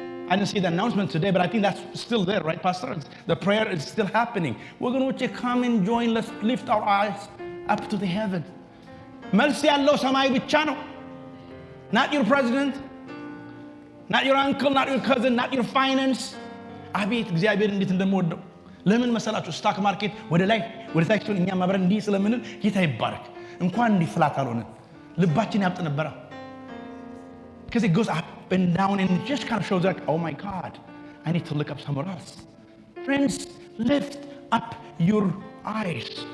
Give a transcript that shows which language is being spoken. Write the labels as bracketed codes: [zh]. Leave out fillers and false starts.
[en] I didn't see the announcement today, but I think that's still there, right, Pastor? The prayer is still happening. [am] ወገኖቼ [en] come and join. Let's lift our eyes up to the heaven. [am] መልስ ያለው ሰማይ ብቻ ነው. [en] Not your president, not your uncle, not your cousin, not your finance. [am] አቤት እግዚአብሔር እንዴት እንደምወደው ለምን መሰላችሁ? ስታክ ማርኬት ወደ ላይ ወደ ታች እኛ ማብረን እንዲህ ስለምንል ጌታ ይባረክ። እንኳን እንዲህ ፍላት አልሆነም፣ ልባችን ያብጥ ነበረ። [en] Because it goes up and down and it just kind of shows like, oh my God, I need to look up somewhere else. Friends, lift up your eyes.